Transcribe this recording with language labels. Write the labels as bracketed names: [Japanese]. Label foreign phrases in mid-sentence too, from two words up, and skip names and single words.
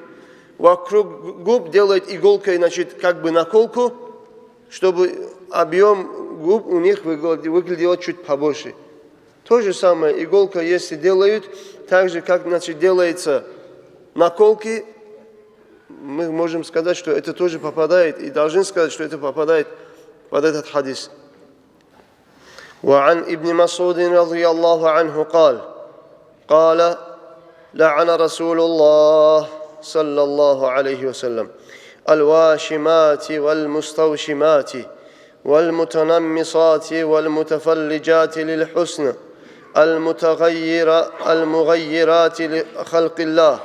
[Russian] Вокруг губ делают иголкой, значит, как бы наколку, чтобы объем губ у них выглядел чуть побольше. То же самое, иголка, если делают, так же, как, значит, делается наколки, мы можем сказать, что это тоже попадает, и должны сказать, что это попадает под этот хадис. [Arabic] وعن ابن مسعود رضي الله عنه قال لعن رسول الله صلى الله عليه وسلم الواشمات والمستوشمات والمتنمصات والمتفلجات للحسن المغيرات لخلق الله.